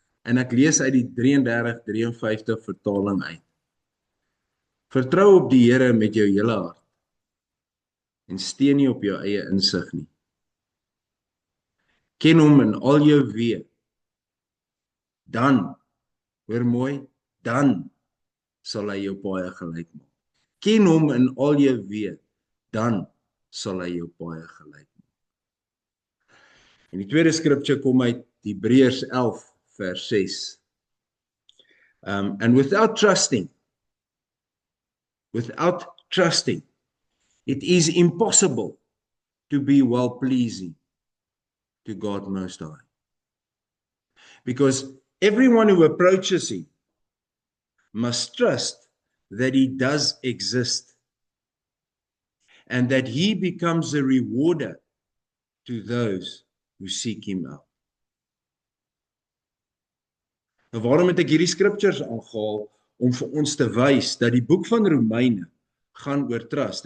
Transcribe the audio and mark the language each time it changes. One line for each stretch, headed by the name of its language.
Afrikaans: En ek lees uit die 33-53 vertaling uit. Vertrou op die Here met jou hele hart en steun nie op jou eie insig nie. Ken hom in al jou weë. Dan, hoor mooi, dan sal hy jou paai gelyk maak. Ken hom in al jou weë, dan sal hy jou paai gelyk maak. En die tweede skripture kom uit Hebreërs 11 vers 6.
English: And without trusting, it is impossible to be well-pleasing to God Most High. Because everyone who approaches Him must trust that He does exist and that He becomes a rewarder to those who seek Him out.
Afrikaans: Nou waarom het ek hierdie scriptures aangehaal? Om vir ons te wys dat die boek van Romeine gaan oor trust.